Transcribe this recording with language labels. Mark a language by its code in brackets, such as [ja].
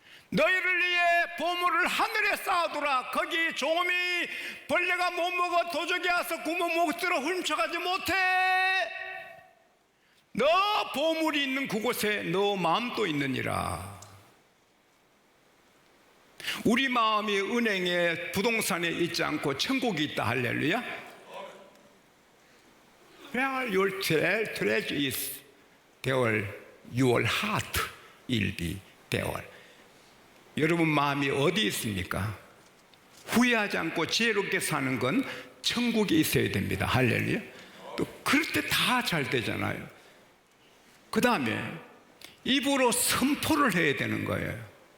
[ko] 너희를 위해 보물을 하늘에 쌓아두라. 거기 조미 벌레가 못 먹어 도적이 와서 구멍 못 들어 훔쳐가지 못해. 너 보물이 있는 그곳에 너 마음도 있느니라. 우리 마음이 은행에 부동산에 있지 않고 천국이 있다. 할렐루야. [en] Where your treasure is, there your heart will be there. [ko] 여러분 마음이 어디 있습니까? 후회하지 않고 지혜롭게 사는 건 천국에 있어야 됩니다. 할렐루야. 또 그럴 때 다 잘 되잖아요. 그 다음에 입으로 선포를 해야 되는 거예요.